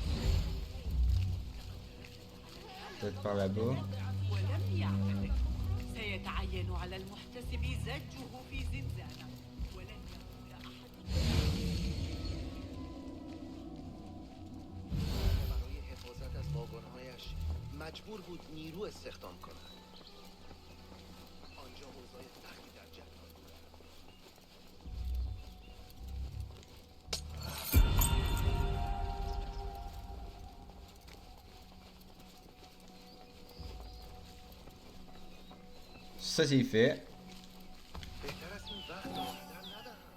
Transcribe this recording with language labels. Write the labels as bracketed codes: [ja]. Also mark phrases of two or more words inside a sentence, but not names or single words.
[fr] Peut-être par là-bas. [ar] سيتعين على المحتسب زجه في زنزانة ولن يقول أحد [fa] برای حفاظت از واگن‌هایش مجبور بود نیرو استخدام کند. آنجا اوضاع سختی در جریان بود. [fr] Ça, c'est fait. [fa] بهتر است این وقت را هدر ندهم.